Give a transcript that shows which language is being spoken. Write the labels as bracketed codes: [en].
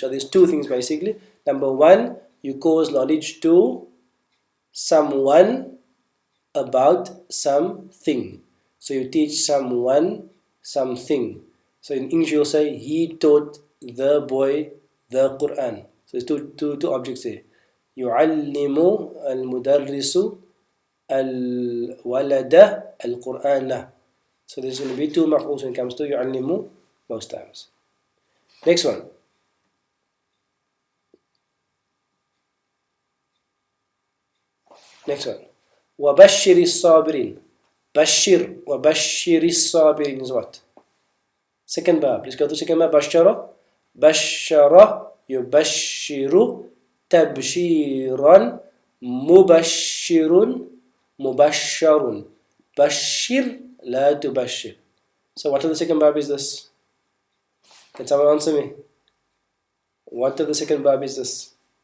[en] So there's two things basically. Number 1, you cause knowledge to someone about something. So you teach someone something. So in English you'll say he taught the boy the Quran. So there's two objects there. [ar] يعلم المدرس الولد القرآن. [en] So there's going to be two maf'uls when it comes to يعلم most times. Next one. Next one. [ar] وبشر الصابرين. بشر وبشر الصابرين [en] is what? Second verb. Let's go to second verb. بشر. [ar] بشر يبشر تبشيرا مبشر مبشر بشر لا تبشر. [en] So what of the second verb is this? Can someone answer me? What of the second verb is this?